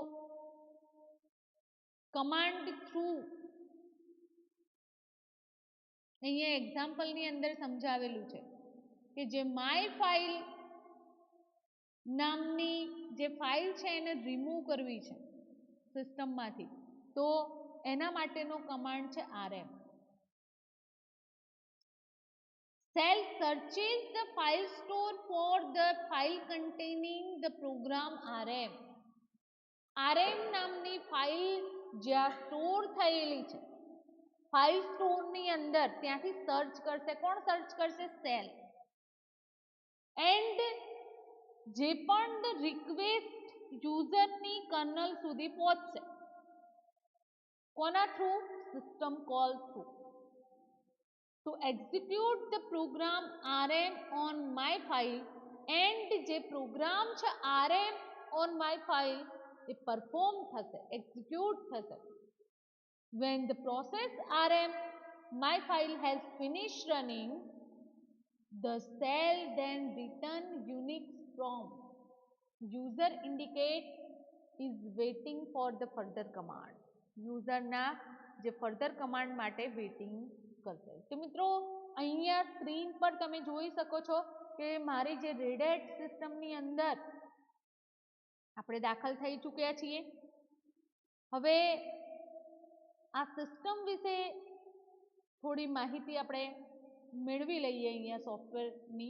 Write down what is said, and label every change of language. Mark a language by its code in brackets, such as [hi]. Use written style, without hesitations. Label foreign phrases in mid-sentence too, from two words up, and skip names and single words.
[gu] કમાન્ડ થ્રુ અહીંયા એક્ઝામ્પલની અંદર સમજાવેલું છે કે જે માય ફાઇલ નામની જે ફાઇલ છે એને રિમૂવ કરવી છે સિસ્ટમમાંથી, તો એના માટેનો કમાન્ડ છે rm. [en] Cell searches the file store for the file containing the program rm. [gu] rm નામની ફાઇલ જ્યાં સ્ટોર થયેલી છે ફાઇલ સ્ટોરની અંદર, ત્યાંથી સર્ચ કરશે. કોણ સર્ચ કરશે? સેલ. એન્ડ જે પણ રિક્વેસ્ટ યુઝરની કર્નલ સુધી પહોંચશે, કોના થ્રુ? સિસ્ટમ કોલ થ્રુ. [en] to execute the program rm on my file, and [gu] જે પ્રોગ્રામ છે [en] rm on my file [gu] એ પરફોર્મ થશે, એક્ઝિક્યુટ થશે. [en] when the process rm my file has finished running, the cell then return unix prompt. user indicate is waiting for the further command. [gu] યુઝરના જે [en] further command [gu] માટે વેઇટિંગ કરશે. તો મિત્રો અહીંયા સ્ક્રીન પર તમે જોઈ શકો છો કે મારી જે રેડ હેટ સિસ્ટમની અંદર આપણે દાખલ થઈ ચૂક્યા છીએ. હવે આ સિસ્ટમ વિશે થોડી માહિતી આપણે મેળવી લઈએ અહીંયા સોફ્ટવેરની.